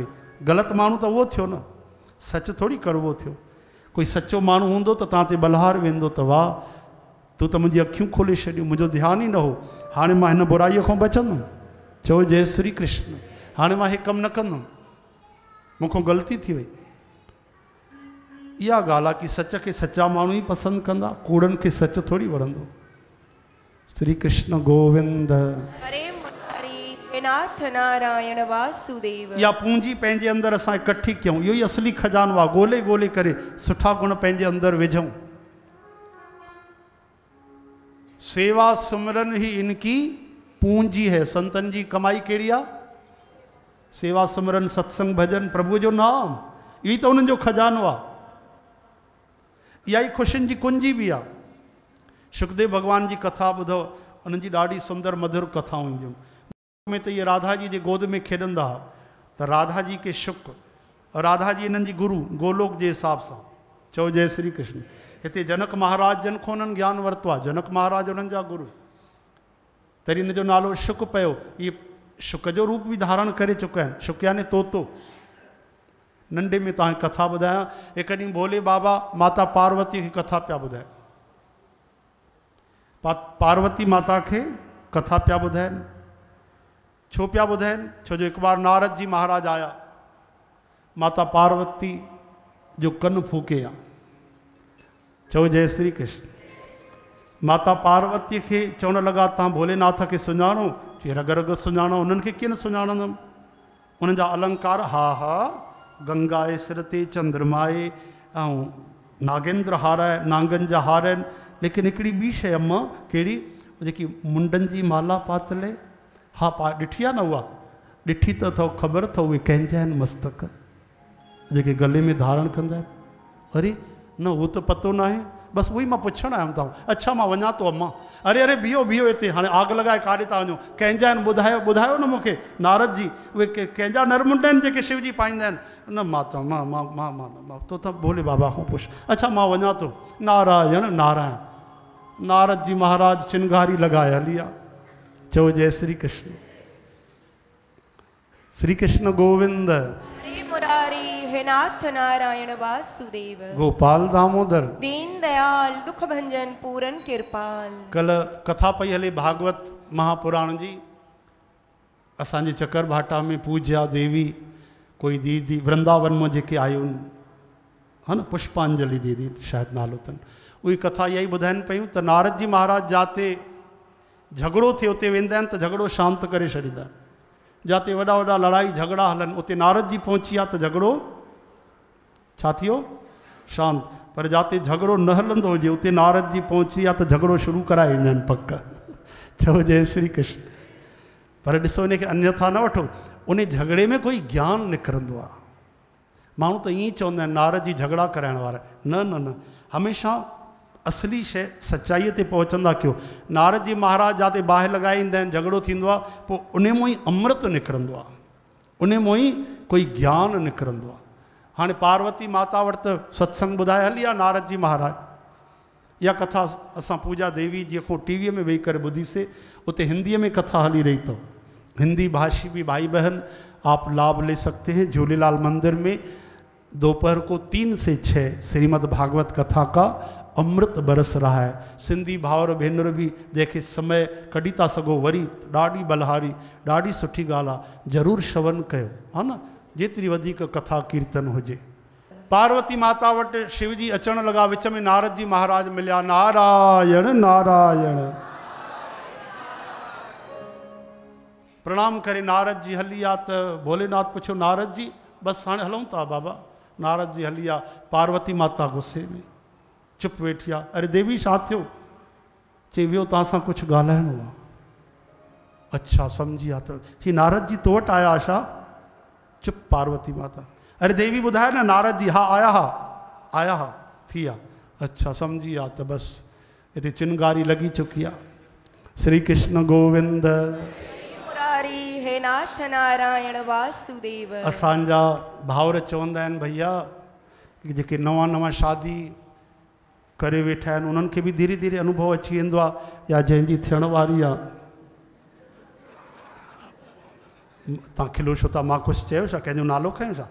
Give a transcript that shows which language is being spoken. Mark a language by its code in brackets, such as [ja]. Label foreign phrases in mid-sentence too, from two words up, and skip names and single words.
[sd] ग़लति माण्हू त उहो थियो न, सच थोरी कड़वो थियो। कोई सचो माण्हू हूंदो त तव्हां ते बलहार वेंदो त वाह तूं त मुंहिंजी अखियूं खोले छॾियूं, मुंहिंजो ध्यानु ई न हो, हाणे मां हिन बुराईअ खां बचंदुमि। चओ जय श्री कृष्ण। हाणे मां हे कमु न कंदुमि, मूंखां ग़लती थी वई। इहा ॻाल्हि आहे कि सच खे सचा माण्हू ई पसंदि कंदा, कूड़नि खे सच थोरी वणंदो। श्री कृष्ण गोविंद। हरे मुरारी हे नाथ नारायण वासुदेव। या पूंजी पंहिंजे अंदरि असां इकट्ठी कयूं, इहो ई असली खजानो आहे। ॻोल्हे ॻोल्हे करे सुठा गुण पंहिंजे अंदरि विझूं। [hi] सेवा सुमरन ही इनकी पूंजी है। [sd] संतन जी कमाई कहिड़ी आहे? सेवा सुमरन सत्संग भजन प्रभु जो नाम, इहो ई त उन्हनि जो खजानो आहे। इहा ई ख़ुशियुनि जी कुंजी बि आहे। सुखदेव भगवान जी कथा ॿुधो, उन्हनि जी ॾाढी सुंदर मधुर कथाऊं ईंदियूं में। त इहे राधा जी जे गोद में खेॾंदा हुआ, त राधा जी के शुक, राधा जी इन्हनि जी गुरु गोलोक जे हिसाब सां। चओ जय श्री कृष्ण। हिते जनक महाराज जन खां उन्हनि ज्ञान वरितो आहे, जनक महाराज उन्हनि जा गुरु, तरी हिन जो नालो शुक पियो। इहे शुक जो रूप बि धारण करे चुका आहिनि। शुक यानी तोतो। नंढे में तव्हांखे कथा ॿुधायां, हिकु ॾींहुं भोले बाबा माता पार्वती खे कथा पिया ॿुधाए। पार्वती माता खे कथा पिया ॿुधाइनि। छो पिया ॿुधाइनि? छो जो हिकु बार नारद जी महाराज आया, माता पार्वती जो कन फूके आ। चओ जय श्री कृष्ण। माता पार्वती के चवण लगा तव्हां भोलेनाथ के सुञाणो? चई रग रग सुञाणो, उन्हनि खे कीअं न सुञाणंदुमि। उन्हनि जा अलंकार हा हा गंगा जे सिर ते चंद्रमाए ऐं नागेंद्र हार आहे, नांगनि जा हार आहिनि। लेकिन हिकिड़ी ॿी शइ अम्मा कहिड़ी, जेकी मुंडनि जी माला पातल, हा ॾिठी आहे न उहा, ॾिठी त अथव, ख़बर अथव उहे कंहिंजा आहिनि मस्तक जेके गले में धारण कंदा आहिनि? अरे न उहो त पतो न आहे, बसि उहो ई मां पुछणु आयुमि तव्हां। अच्छा मां वञा थो अम्मा। अरे अरे बीहो बीहो हिते, हाणे आग लॻाए काॾे था वञो? कंहिंजा आहिनि ॿुधायो ॿुधायो न मूंखे। नारद जी उहे कंहिंजा नरमुंड आहिनि जेके शिव जी पाईंदा आहिनि? न मां त मां तो त भोले बाबा खां पुछ। अच्छा मां वञा थो। नारायण नारायण। नारद जी महाराज चिनगारी लॻाए हली आ। चओ जय श्री कृष्ण। श्री कृष्ण गोविंद। हरे मुरारी हे नाथ नारायण वासुदेव। गोपाल दामोदर। दीन दयाल दुख भंजन पूरन कृपाल। कल कथा पई हले भागवत महापुराण जी। असांजे चकर भाटा में पूज्या देवी कोई दीदी वृंदावन में जेके आयूं है न, पुष्पांजलि दीदी शायदि नालो अथनि, उही कथा इहा ई ॿुधाइनि पियूं त नारद जी महाराज जाते झगड़ो थिए उते वेंदा आहिनि त झगड़ो शांत करे छॾींदा आहिनि। जाते वॾा वॾा लड़ाई झगड़ा हलनि उते नारद जी पहुची आहे त झगड़ो छा थियो? शांत। पर जाते झगड़ो न हलंदो हुजे उते नारद जी पहुची आहे त झगड़ो शुरू कराए ईंदा आहिनि पक। चओ जय श्री कृष्ण। पर ॾिसो इनखे अन्यथा न वठो, उन झगड़े में कोई ज्ञान निकिरंदो आहे। माण्हू त ईअं ई चवंदा आहिनि नारद जी झगड़ा कराइण वारा। न न न, हमेशह असली शइ सचाईअ ते पहुचंदा कयो। नारद जी महाराज जाते बाहि लॻाए ईंदा आहिनि, झगड़ो थींदो आहे, पोइ उन मां ई अमृत निकिरंदो आहे, उन मां ई कोई ज्ञान निकिरंदो आहे। हाणे पार्वती माता वटि त सत्संग ॿुधाए हली आहे नारद जी महाराज। इहा कथा असां पूजा देवी जी को टीवीअ में वेही करे ॿुधीसीं। उते हिंदीअ में कथा हली रही अथव। [hi] हिंदी भाषी भी भाई बहन आप लाभ ले सकते हैं। झूलेलाल मंदिर में दोपहर को 3 से 6 श्रीमद् भागवत कथा का अमृत बरस रहा है। [sd] सिंधी भावर भेनर भी जेके समय कढी था सघो वरी ॾाढी बलहारी ॾाढी सुठी ॻाल्हि आहे, ज़रूरु श्रवण कयो हा न, जेतिरी वधीक कथा कीर्तन हुजे। पार्वती माता वटि शिव जी अचण लॻा, विच में नारद जी महाराज मिलिया। नारायण नारायण प्रणाम करे नारद जी हली आ त भोलेनाथ पुछो नारद जी बस हाणे हलूं था बाबा। नारद जी हली आ, पार्वती माता गुस्से में चुप वेठी आहे। अरे देवी छा थियो? चई वियो तव्हां सां कुझु ॻाल्हाइणो आहे। अच्छा सम्झी आहे त चई नारद जी तो वटि आया छा? चुप पार्वती माता। अरे देवी ॿुधाए न। नारद जी हा आया हा थी आहे। अच्छा सम्झी आहे त बसि हिते चिनगारी लॻी चुकी आहे। श्री कृष्ण गोविंद। मुरारी हे नाथ नारायण वासुदेव। असांजा भाउर चवंदा आहिनि भैया जेके नवां नवां शादी करे वेठा आहिनि उन्हनि खे बि धीरे धीरे अनुभव अची वेंदो आहे, या जंहिंजी थियण वारी आहे। तव्हां खिलो छो था? मां कुझु चयो छा? कंहिंजो नालो खयों छा?